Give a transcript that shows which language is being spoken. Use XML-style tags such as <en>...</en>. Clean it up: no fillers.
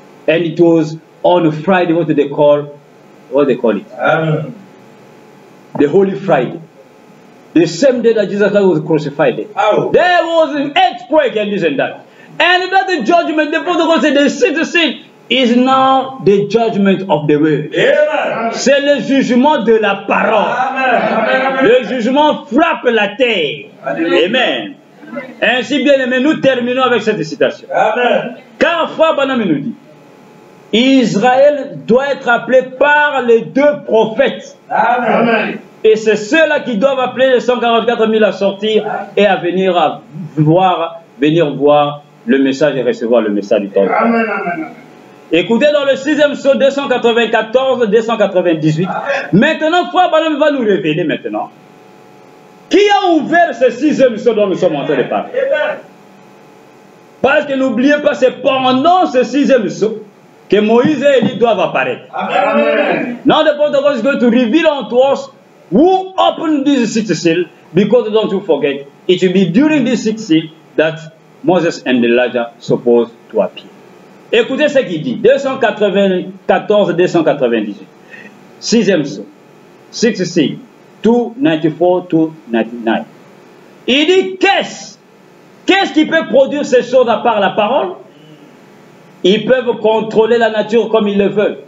<en>And it was on a Friday, what they call it? The Holy Friday. The same day that Jesus Christ was crucified. There was an earthquake and this and that. And that the judgment, the prophet God said, the sixth seal is now the judgment of the word.</en> <fr>C'est le jugement de la parole. Le jugement frappe la terre. Amen. Ainsi bien aimé, nous terminons avec cette citation. Car Frère Branham nous dit, Israël doit être appelé par les 2 prophètes. Amen. Et c'est ceux-là qui doivent appeler les 144 000 à sortir et à venir voir le message et recevoir le message du temps. Amen. Écoutez dans le 6e psaume 294-298. Maintenant, Frère Branham va nous révéler maintenant qui a ouvert ce 6e psaume dont nous sommes en train de parler. Parce que n'oubliez pas, c'est pendant ce 6e psaume que Moïse et Élie doivent apparaître. Amen.</fr> <en>Now the prophet of God is going to reveal unto us who opened this 6th seal, because don't you forget, it will be during this 6th seal that Moses and Elijah supposed to appear.</en> <fr>Écoutez ce qu'il dit, 294-298, 6e psaume,</fr> <en>6th seal,</en> <fr>294-299. Il dit, qu'est-ce qui peut produire ces choses à part la parole? Ils peuvent contrôler la nature comme ils le veulent.</fr>